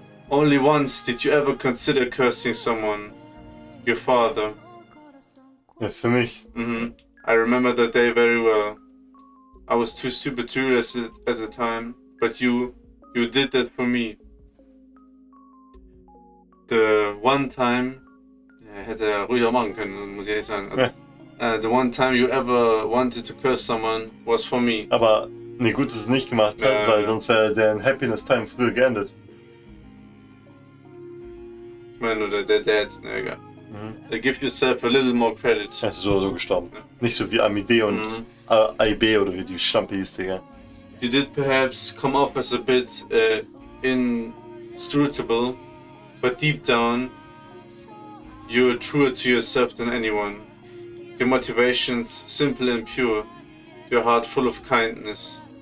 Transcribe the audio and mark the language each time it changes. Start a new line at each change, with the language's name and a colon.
English: Only once did you ever consider cursing someone. Your father.
German: Ja, für mich.
English: I remember that day very well. I was too stupid to realize it at the time, but you did that for me. The one time,
German: hätte er ruhiger machen können, muss ich ehrlich sagen.
English: The one time you ever wanted to curse someone was for me.
German: Aber nee, gut, dass es nicht gemacht hat, weil sonst wäre der Happiness Time früher geendet. Ich meine nur der Dad, ne, egal.
English: Give yourself a little more credit.
German: Er ist so oder so gestorben. Ja. Nicht so wie Amide und AIB oder wie die Schlampe hieß, Digga.
English: You did perhaps come off as a bit inscrutable, but deep down, you're truer to yourself than anyone. Your motivations simple and pure, your heart full of kindness.